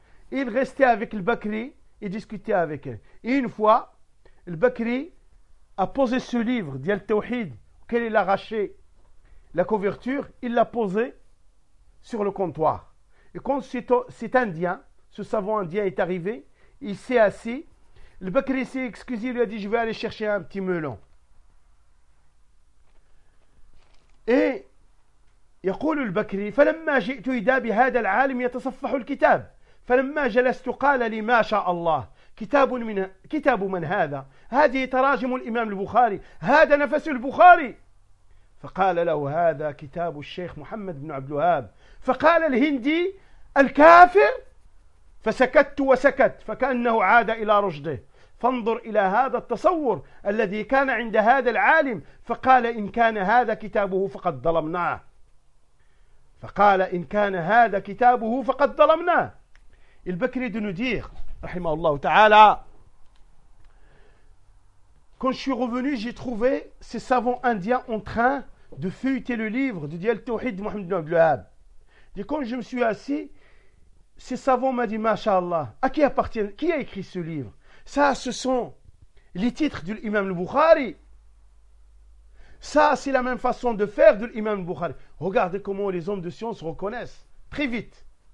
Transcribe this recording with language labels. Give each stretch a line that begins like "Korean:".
French: Il restait avec le Bakri et discutait avec eux. Et une fois, le Bakri a posé ce livre d'Yal Tawhid, auquel il a arraché la couverture, il l'a posé sur le comptoir. Et quand cet Indien, ce savant Indien est arrivé, il s'est assis. Le Bakri s'est excusé, il lui a dit, je vais aller chercher un petit melon.
Arabic: Et يقول البكري فلما جئت إذا بهذا العالم يتصفح الكتاب فلما جلست قال لي ما شاء الله كتاب من كتاب من هذا هذه تراجم الإمام البخاري هذا نفس البخاري فقال له هذا كتاب الشيخ محمد بن عبد الوهاب فقال الهندي الكافر فسكت وسكت فكأنه عاد إلى رشده فانظر إلى هذا التصور الذي كان عند هذا العالم فقال إن كان هذا كتابه فقد ظلمناه فقال إن كان هذا كتابه فقد ظلمناه البكري دو نودير رحمه الله تعالى
French: Quand je suis revenu, j'ai trouvé ces savants indiens en train de feuilleter le livre de Diyal Tawhid de Mohamed Abdel Wahhab. Et quand je me suis assis, ces savants m'ont dit, Masha'Allah, à qui appartient, qui a écrit ce livre? Ça, ce sont les titres de l'imam al-Bukhari. Ça, c'est la même façon de faire de l'imam al-Bukhari. Regardez comment les hommes de science reconnaissent. Très vite.